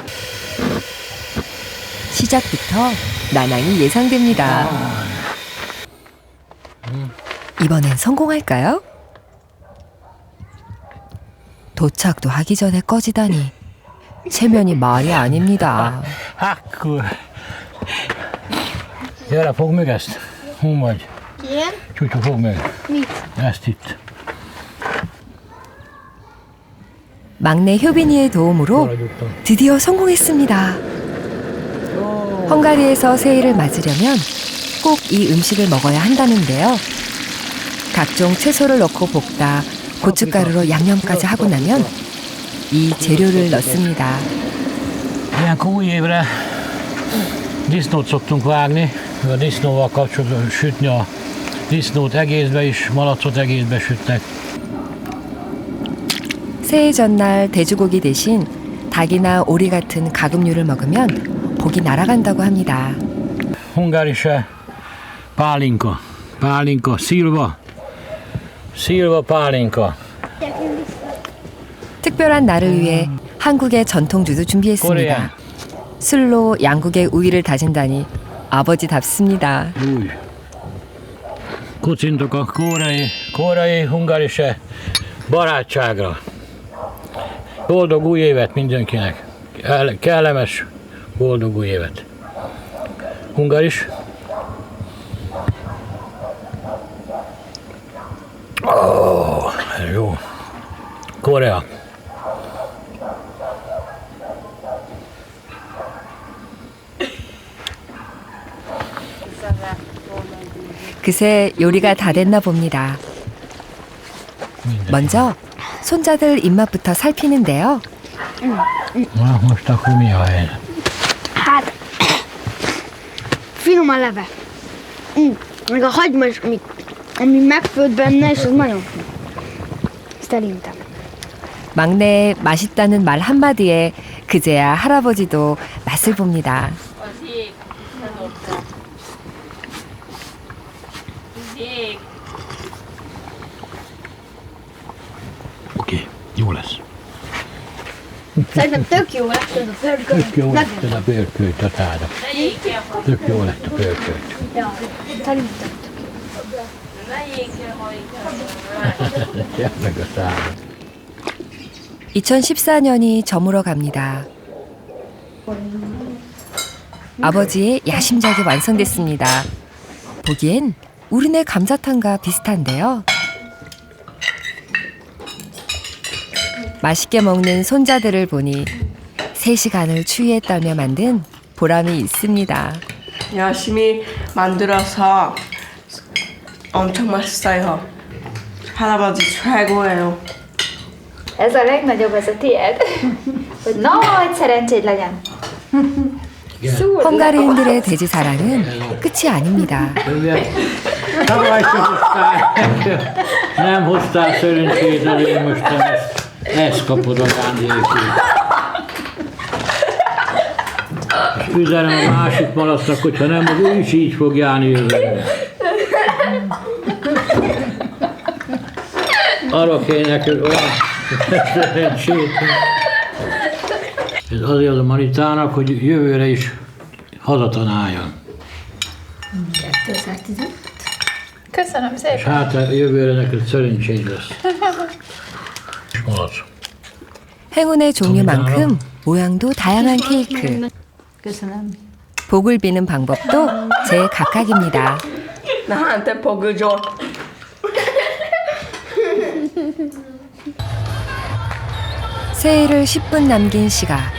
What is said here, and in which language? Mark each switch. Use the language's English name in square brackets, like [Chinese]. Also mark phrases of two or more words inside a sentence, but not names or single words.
[Korean] 시작부터 난항이 예상됩니다. 이번엔 성공할까요? 도착도 하기 전에 꺼지다니 체면이 말이 아닙니다. [Hungarian] Gyere, fogd meg ezt. Hol vagy? Igen? Csutyu, fogd meg. Mit? Ezt itt. [Korean] 막내 효빈이의 도움으로 드디어 성공했습니다. 헝가리에서 새해를 맞으려면 꼭 이 음식을 먹어야 한다는데요. 각종 채소를 넣고 볶다 고춧가루로 양념까지 하고 나면 이 재료를 넣습니다. [Hungarian] Ilyenkor új évre disznót szoktunk vágni, a disznóval kapcsolatban sütni a disznót egészbe is, malacot egészbe sütnek. [Korean] 새해 전날 돼지고기 대신 닭이나 오리 같은 가금류를 먹으면 복이 날아간다고 합니다. [Hungarian] Hungárise pálinka, pálinka, szilva, szilva pálinka. [Korean] 특별한 날을 위해 한국의 전통주도 준비했습니다. 술로 양국의 우위를 다진다니 아버지답습니다. [Hungarian] Úgy. Kocintok a koreai hungárise barátságra. Boldog új évet mindenkinek. Kellemes, boldog új évet. Hungáris. Jó. Korea. [Korean] 그새 요리가 다 됐나 봅니다. 먼저 손자들 입맛부터 살피는데요. [Hungarian] Na, most akkor mi a hely? Hát, finom a leve. Meg a hagyma is, ami megfőtt benne, és az nagyon finom. Szerintem. [Korean] 막내 맛있다는 말 한마디에 그제야 할아버지도 맛을 봅니다. [Hungarian] Oké, jó lesz. Szerintem tök jó lesz ez a pörkölt. Tök jó lett ez a pörkölt a táda. Tök jó lett a pörkölt. Ja, szerintem. Meg a táda. [Korean] 2014년이 저물어 갑니다. 아버지의 야심작이 완성됐습니다. 보기엔 우리네 감자탕과 비슷한데요. 맛있게 먹는 손자들을 보니 3시간을 추위에 떨며 만든 보람이 있습니다. 열심히 만들어서 엄청 맛있어요. 할아버지 최고예요. [Hungarian] Ez a legnagyobb, ez a tiéd. Hogy nagy szerencséd legyen. [Korean] 헝가리인들의 돼지 사랑은 끝이 아닙니다. [Hungarian] Nem hoztál szerencsét, azért most ezt kapod ajándékul. És üzenem a másik malacnak, hogyha nem, az ő is így fog járni jövőre. Arra kéne neked olyan szerencsét. Ez azért az a Manitának, hogy jövőre is hazatanáljon. 215. Köszönöm szépen. És hát jövőre neked szerencséd lesz. És malac. [Korean] 행운의 종류만큼 모양도 다양한 케이크. [Hungarian] köszönöm. [Korean] 복을 비는 방법도 제각각입니다. Nahan테 pogodzio. 새해를 10분 남긴 시각.